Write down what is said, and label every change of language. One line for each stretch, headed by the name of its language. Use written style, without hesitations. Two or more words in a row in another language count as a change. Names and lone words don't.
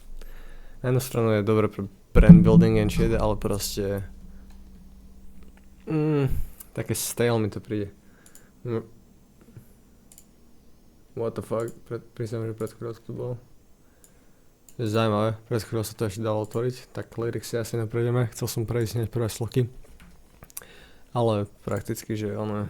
Slovak: Na jednu stranu je dobre pre
English: brand building and shit,
Slovak: ale proste... také stale mi to príde.
English: What the fuck,
Slovak: priznám, že pred chvíľou to bolo. Je zaujímavé, pred chvíľou sa to ešte dalo otvoriť, tak lyrics si asi neprejdeme, chcel som prejsť hneď prvé sloky. Ale prakticky, že ono...